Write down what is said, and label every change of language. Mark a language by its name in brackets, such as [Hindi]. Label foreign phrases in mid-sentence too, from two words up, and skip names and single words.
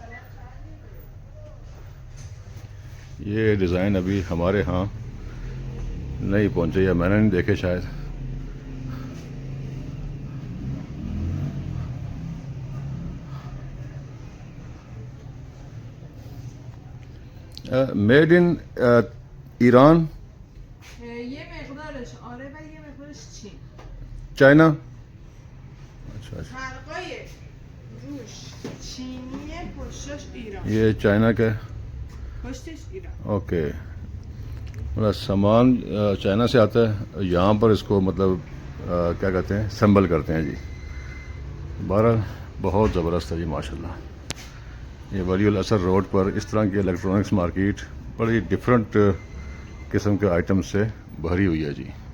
[Hindi] ये डिज़ाइन अभी हमारे यहाँ नहीं पहुँचे या मैंने नहीं देखे शायद। [English] made in Iran, [Persian] یه مقدارش آره و یه مقدارش چین. [Hindi] चाइना। अच्छा अच्छा, [Persian] فرقای روش چینیه، پشتش ایران. [Hindi] ये चाइना का है। [Persian] پشتش ایران. [Hindi] ओके, मतलब सामान चाइना से आता है, यहाँ पर इसको मतलब क्या कहते हैं, असेंबल करते हैं जी। बहरहाल बहुत ज़बरदस्त है जी माशाल्लाह। ये वली उल असर रोड पर इस तरह की [English] electronics market [Hindi] बड़ी डिफरेंट किस्म के आइटम से भरी हुई है जी।